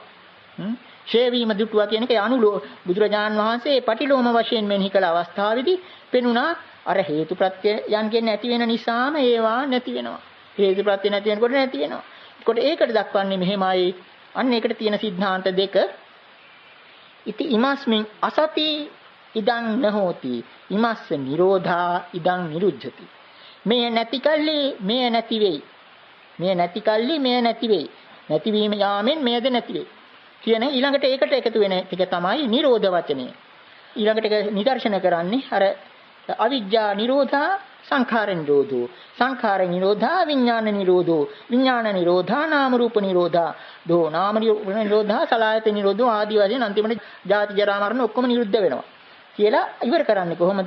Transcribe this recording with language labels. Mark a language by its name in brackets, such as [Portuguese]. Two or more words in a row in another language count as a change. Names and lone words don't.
[Sinhala] ඡේවීම දුටුවා කියන එක බුදුරජාන් වහන්සේ පටිලෝම වශයෙන් මෙනෙහි කළ අවස්ථාවේදී පෙනුණා අර හේතු ප්‍රත්‍යයන්ගෙන් නැති වෙන නිසාම ඒවා නැති වෙනවා. හේතු ප්‍රත්‍ය නැති වෙනකොට නැති වෙනවා. ඒකට ඒකට දක්වන්නේ මෙහෙමයි. අන්න ඒකට තියෙන સિદ્ધාන්ත දෙක. [Pali] ඉති ඉමස්මින් අසති ඉදං නහෝති ඉමස්ස නිරෝධා ඉදං නිරුද්ධති. [Sinhala] මේ නැති කල්ලි මේ නැති වෙයි. මේ නැති කල්ලි මේ නැති වෙයි. නැතිවීම යාමෙන් මේද නැති වෙයි. කියන ඊළඟට ඒකට එකතු වෙන එක තමයි නිරෝධ වචනය. ඊළඟට නිදර්ශන කරන්නේ අර [Pali] අවිජ්ජා නිරෝධා සංඛාර නිරෝධෝ සංඛාර නිරෝධා විඥාන නිරෝධෝ විඥාන නිරෝධා නාම රූප නිරෝධා දෝ නාම රූප නිරෝධා සලආයතන නිරෝධෝ [Sinhala] ආදී වශයෙන් අන්තිමට ජාති ජරා මරණ ඔක්කොම නිරුද්ධ වෙනවා කියලා ඉවර කරන්නේ කොහොමද?